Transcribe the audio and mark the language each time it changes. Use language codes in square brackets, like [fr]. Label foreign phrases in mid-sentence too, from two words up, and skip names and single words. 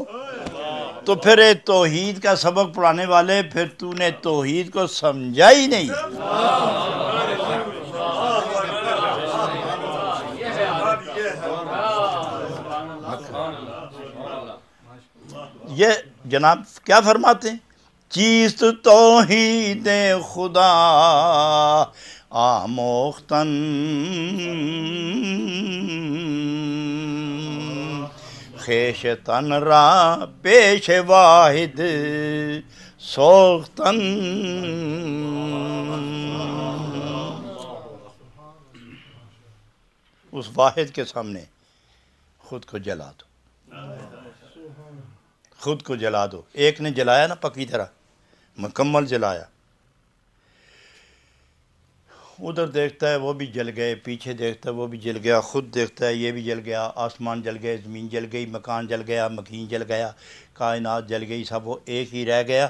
[ur] تو پھر توحید کا سبق پڑھانے والے پھر تو نے توحید کو سمجھا ہی نہیں۔ یہ جناب کیا فرماتے ہیں؟ [fa] چیست توحید خدا آموختن خیشتن را پیش واحد سوختن۔ [ur] اس واحد کے سامنے خود کو جلا دو، خود کو جلا دو۔ ایک نے جلایا نا پکی طرح مکمل جلایا، ادھر دیکھتا ہے وہ بھی جل گئے، پیچھے دیکھتا ہے وہ بھی جل گیا، خود دیکھتا ہے یہ بھی جل گیا، آسمان جل گئے، زمین جل گئی، مکان جل گیا، مکین جل گیا، کائنات جل گئی، سب وہ ایک ہی رہ گیا۔